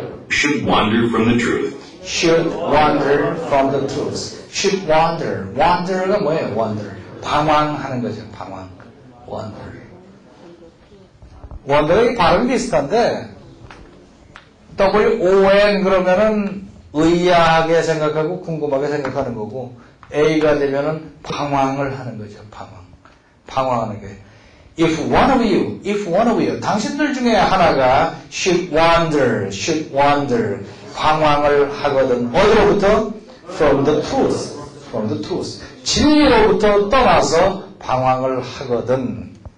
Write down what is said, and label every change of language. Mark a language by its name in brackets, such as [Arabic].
[English] should wander from the truth, Should wander from the truth. Should wander. [Korean] Wander가 뭐예요? Wander. 방황하는 거죠. 방황. Wander. Wander의 발음이 비슷한데 WON 그러면은 의아하게 생각하고 궁금하게 생각하는 거고 A가 되면은 방황을 하는 거죠. 방황하는 게. [English] if one of you, [Korean] 당신들 중에 하나가 [English] should wander, [Korean] 방황을 하거든. 어디로부터? [English] from the truth. [Korean] 진리로부터 떠나서 방황을 하거든.